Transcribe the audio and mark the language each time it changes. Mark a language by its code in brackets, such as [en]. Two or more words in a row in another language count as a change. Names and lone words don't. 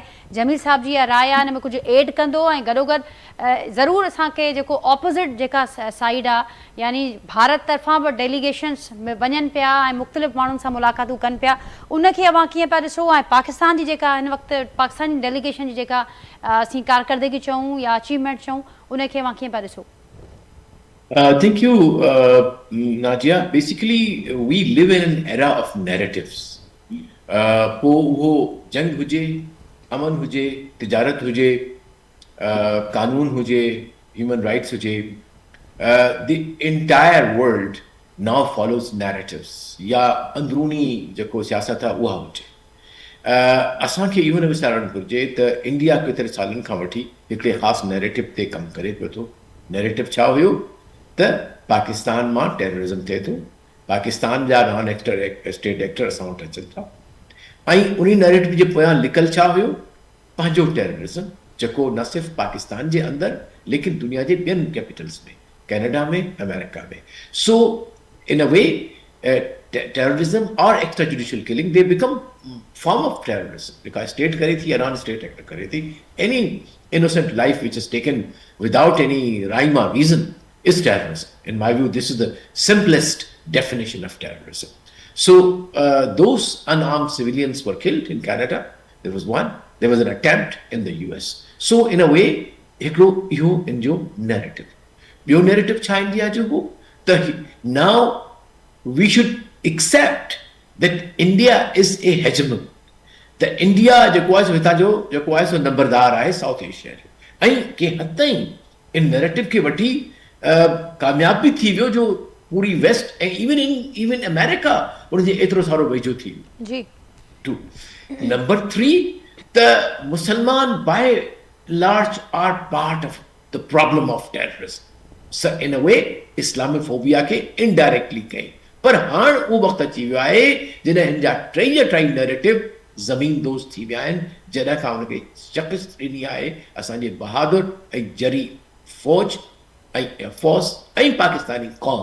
[sd] जमील साहब जी इहा राय आहे, हिन में कुझु एड कंदो ऐं गॾोगॾु ज़रूरु असांखे जेको ऑपोज़िट जेका साइड आहे यानी भारत तरफ़ां बि डेलीगेशन्स में वञनि पिया ऐं मुख़्तलिफ़ माण्हुनि सां मुलाक़ातूं कनि पिया, उनखे अव्हां कीअं पिया ॾिसो? ऐं पाकिस्तान जी जेका हिन वक़्तु पाकिस्तान डेलीगेशन जी जेका असीं कारकर्दगी चऊं या अचीवमेंट चऊं, उनखे अव्हां कीअं पिया ॾिसो? [en] Thank you, Nadia. Basically, we live in an era of narratives. [sd] पो वो जंग हुजे, अमन हुजे, तिजारत हुजे, कानून हुजे, [en] human rights [sd] हुजे, [en] the entire world now follows narratives [sd] या अंदरूनी जेको सियासत आहे उहा हुजे। असांखे इहो न विसारणु घुरिजे त इंडिया केतिरे सालनि खां वठी हिकिड़े ख़ासि नैरेटिव ते कमु करे पियो थो। नैरेटिव छा हुयो त पाकिस्तान मां टेररिज़म थिए थो, पाकिस्तान जा [en] non state actor [sd] असां वटि अचनि था, ऐं उन नैरेटिव जे पोयां लिकल छा हुयो, पंहिंजो टेररिज़म जेको न सिर्फ़ु पाकिस्तान जे अंदरि लेकिन दुनिया जे ॿियनि कैपिटल्स में, कैनेडा में, अमेरिका में। [en] so in a way terrorism or extrajudicial killing, they become form of terrorism because state [sd] करे थी या [en] non state actor [sd] करे थी, [en] any innocent life which is taken without any rhyme or reason is terrorism. In my view, this is the simplest definition of terrorism. So those unarmed civilians were killed in Canada. There was one. There was an attempt in the US. So in a way, [sd] हिकिड़ो इहो इन जो narrative. ॿियो narrative छा इंडिया जो हो त [en] now we should accept that India is a hegemon. [sd] The India जेको आहे हितां जो जेको आहे सो नंबरदार आहे साउथ एशिया जो, ऐं कंहिं हद ताईं इन नैरेटिव खे वठी कामयाब बि थी वियो जो पूरी वेस्ट ऐं इवन अमेरिका उनजे एतिरो सारो वेझो थी वियो। जी। 2 नंबर 3 त मुसलमान [en] बाय large are part of the problem of terrorism. So in a way [sd] इस्लामोफोबिया खे इनडायरेक्टली कई, पर हाणे उहो वक़्तु अची वियो आहे जॾहिं हिन जा टई नैरेटिव ज़मीन दोस्त थी विया आहिनि, जॾहिं खां हुनखे शिकस्त ॾिनी आहे असांजे बहादुर ऐं जरी फ़ौज ऐं एयरफोर्स ऐं पाकिस्तानी क़ौम।